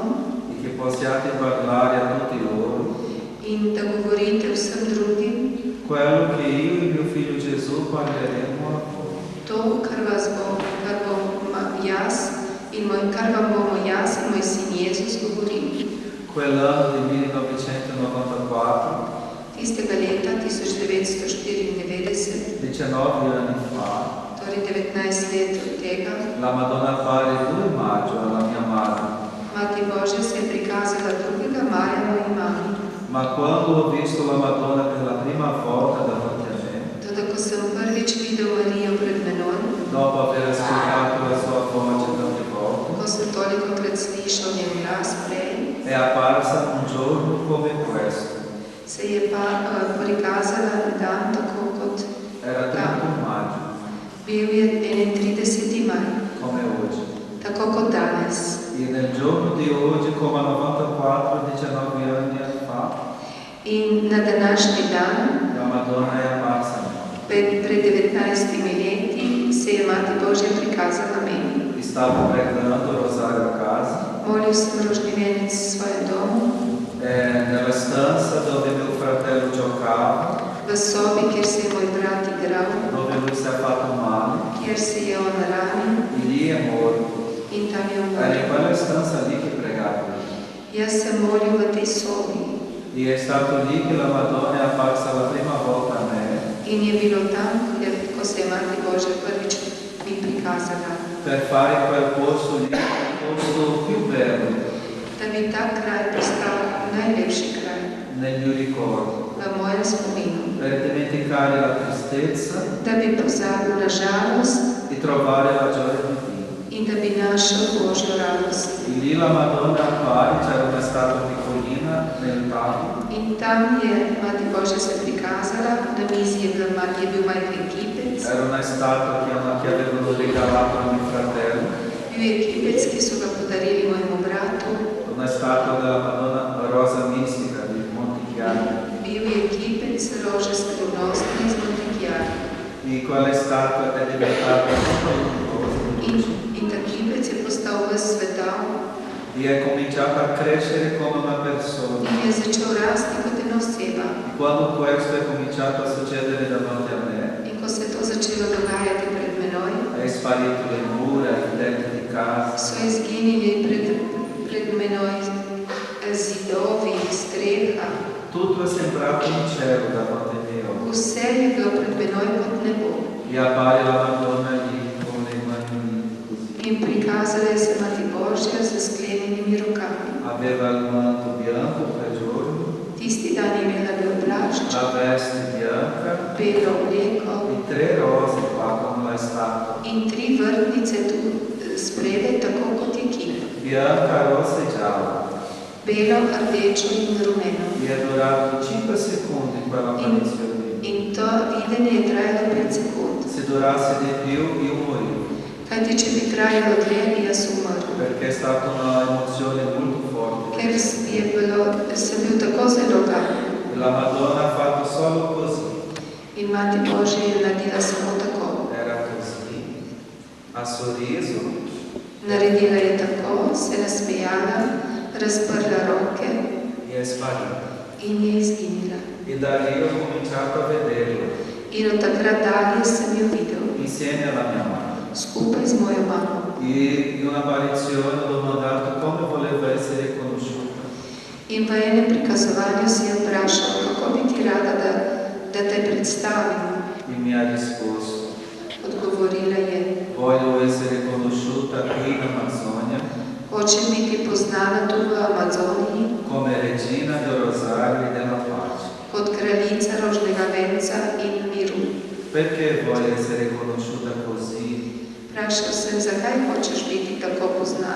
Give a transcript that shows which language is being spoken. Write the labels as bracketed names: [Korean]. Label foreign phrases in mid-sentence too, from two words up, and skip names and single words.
[Italian] e che possiate parlare a tutti loro [Slovenian] in da govorite vsem drugim [Italian] quello che io e mio figlio Gesù parleremo a voi. [Slovenian] to, kar vam bomo jaz in moj sin Jezus govorili. [Italian] Quell'anno del 1994, [Slovenian] Tistega leta 1994, [Italian] 19 anni fa, [Slovenian] torej 19 let od tega, [Italian] la Madonna appare il 2 maggio alla mia madre. [Slovenian] Mati Božja se je prikazala 2. maja moji mami. [Italian] Ma quando ho visto la Madonna per la prima volta davanti a me, [Slovenian] Toda, ko sem prvič videl Marijo pred menoj, [Italian] dopo aver ascoltato la sua voce tante volte, [Slovenian] ko sem tolikokrat slišal njen glas prej, [Italian] è apparsa un giorno come questo. [Slovenian] se je pa prikazala dan tako kot [Italian] Era 31 maggio, [Slovenian] bil je 31. maj, [Italian] come oggi. [Slovenian] tako kot danes. [Italian] E nel giorno di oggi, come a 94, 19 anni fa, [Slovenian] In na današnji dan, [Italian] la Madonna è apparsa a me. [Slovenian] pred 19 leti, se je Mati Božja prikazala meni. [Italian] Stavo pregando il rosario a casa, [Slovenian] Molil sem rožni venec v svojem domu, [Italian] nella stanza dove mio fratello giocava, [Slovenian] v sobi, kjer se je moj brat igral, [Italian] dove lui si è fatto male, [Slovenian] kjer se je on ranil [Italian] e lì è morto. [Slovenian] in tam je [Italian] Era in [Slovenian] umrl. [Italian] quella stanza lì che pregavo. [Slovenian] Jaz sem molil v tej sobi [Italian] E è stato lì che la Madonna è apparsa la prima volta a me [Slovenian] in je bilo tam, ko se je Mati Božja prvič mi prikazala, [Italian] per fare quel posto lì il posto più bello [Slovenian] da bi ta kraj postal najlepši kraj [Italian] nel mio ricordo, [Slovenian] v mojem spominu, [Italian] per dimenticare la tristezza [Slovenian] da bi pozabil na žalost [Italian] e trovare la gioia di Dio. [Slovenian] in da bi našel Božjo radost. [Italian] E lì la Madonna appare, c'era una statua piccolina nel tavolo, [Slovenian] In tam je Mati Božja se prikazala, na mizi je bil majhen kipec, [Italian] era una statua che avevano regalato a mio fratello. [Slovenian] bil je kipec, ki so ga podarili mojemu bratu. [Italian] una statua della Madonna Rosa Mistica di Montichiari. [Slovenian] Bil je kipec rože skrivnostne iz Montichiari. [Italian] E quella statua è diventata [Slovenian] In ta kipec je postal ves svetav [Italian] e è cominciata a crescere come una persona. [Slovenian] in je začel rasti kot ena oseba. [Italian] E quando questo è cominciato a succedere davanti a me, [Slovenian] In ko se je to začelo dogajati pred menoj, [Italian] è sparito le mura, i tetti di casa, [Slovenian] so izginili pred menoj zidovi, streha. [Italian] tutto è sembrato un cielo davanti ai miei occhi. [Slovenian] Vse je bilo pred menoj kot nebo. [Italian] E appare la Madonna lì con le mani unite così. [Slovenian] In prikazala je se Mati Božja z sklenjenimi rokami. [Italian] Aveva il manto bianco per giorno, [Slovenian] Tisti dan je imela bel plašč, [Italian] la veste bianca [Slovenian] belo obleko [Italian] e 3 rose qua come la statua. [Slovenian] in 3 vrtnice tu spredaj, tako kot je kip. [Italian] Bianca, rossa e gialla. [Slovenian] Belo, rdečo in rumeno. [Italian] E è durato 5 secondi quella apparizione lì. [Slovenian] In to videnje je trajalo 5 sekund. [Italian] Se durasse di più io morivo, [Slovenian] Kajti, če bi trajalo dlje, bi jaz umrl. [Italian] perché è stata una emozione molto forte. [Slovenian] Ker sem bil tako zelo ganjen. [Italian] E la Madonna ha fatto solo così, [Slovenian] In Mati Božja je naredila samo tako. [Italian] era così, ha sorriso [Slovenian] Naredila je tako, se nasmejala, razprla roke [Italian] e è sparita. [Slovenian] in je izginila. [Italian] E da lì ho cominciato a vederlo, [Slovenian] In od takrat dalje sem jo videl, [Italian] insieme alla mia mamma. [Slovenian] skupaj z mojo mamo. [Italian] E in un'apparizione ho domandato come voleva essere conosciuta. [Slovenian] In v enem prikazovanju si je vprašal, kako bi ti rada, da te predstavim. [Italian] E mi ha risposto, [Slovenian] Odgovorila je, [Italian] voglio essere conosciuta qui in Amazzonia [Slovenian] hočem biti poznana tu v Amazoniji [Italian] come regina del Rosario e della pace. [Slovenian] kot kraljica rožnega venca in miru. [Italian] Perché voglio essere conosciuta così? [Slovenian] Vprašal sem, zakaj hočeš biti tako poznana.